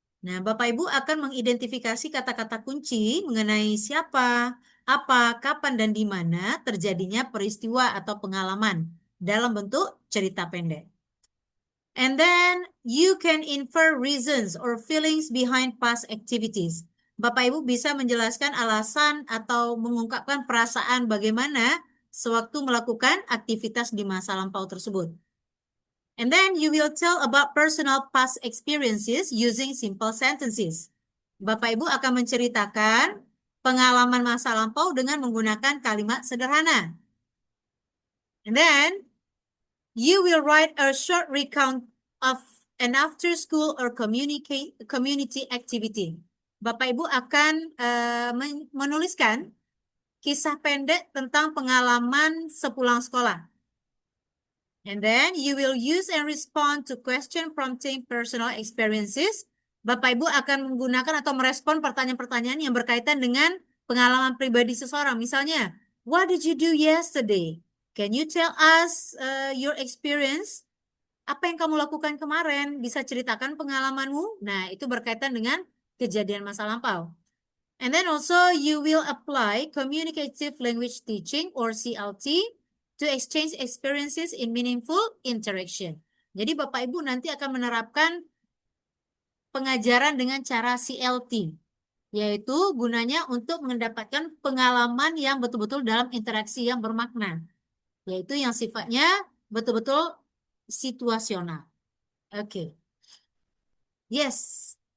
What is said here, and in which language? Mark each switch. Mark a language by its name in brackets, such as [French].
[Indonesian] Nah, Bapak Ibu akan mengidentifikasi kata-kata kunci mengenai siapa, apa, kapan, dan di mana terjadinya peristiwa atau pengalaman dalam bentuk cerita pendek. [English] And then you can infer reasons or feelings behind past activities. [Indonesian] Bapak Ibu bisa menjelaskan alasan atau mengungkapkan perasaan bagaimana sewaktu melakukan aktivitas di masa lampau tersebut. [English] And then you will tell about personal past experiences using simple sentences. [Indonesian] Bapak Ibu akan menceritakan pengalaman masa lampau dengan menggunakan kalimat sederhana. [English] And then you will write a short recount of an after school or community activity. [Indonesian] Bapak Ibu akan menuliskan kisah pendek tentang pengalaman sepulang sekolah. [English] And then you will use and respond to question prompting personal experiences [Indonesian] Bapak Ibu akan menggunakan atau merespon pertanyaan-pertanyaan yang berkaitan dengan pengalaman pribadi seseorang. [English] Misalnya, what did you do yesterday? Can you tell us your experience? [Indonesian] Apa yang kamu lakukan kemarin? Bisa ceritakan pengalamanmu? Nah, itu berkaitan dengan kejadian masa lampau. [English] And then also you will apply communicative language teaching or CLT to exchange experiences in meaningful interaction. [Indonesian] Jadi Bapak Ibu nanti akan menerapkan pengajaran dengan cara CLT, yaitu gunanya untuk mendapatkan pengalaman yang betul-betul dalam interaksi yang bermakna, yaitu yang sifatnya betul-betul situasional. Oke. Yes.